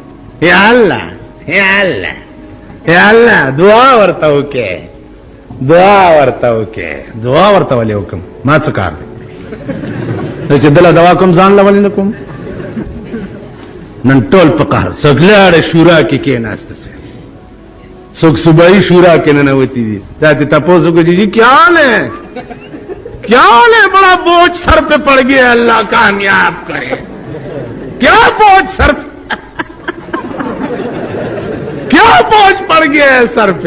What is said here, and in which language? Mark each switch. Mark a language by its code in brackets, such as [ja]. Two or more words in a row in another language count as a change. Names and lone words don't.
[ar] یا الله یا الله یا الله، [ps] دعا ورته وکړه، دعا ورته وکړه، دعا ورته ولې وکم؟ ما څه کار دی چې دله دوا کوم ځان له ولې نه کوم؟ نن ټول په قهر څوک لاړې شورا کې کېناسته سه، څوک صوبائی شورا کے ننوتی دی. [ur] جاتے تپوسو کو جی کیا حال ہے، کیا حال ہے؟ بڑا بوجھ سر پہ پڑ گیا، اللہ کامیاب کرے. کیا بوجھ سر پہ کیا بوجھ پڑ گیا ہے سر پہ؟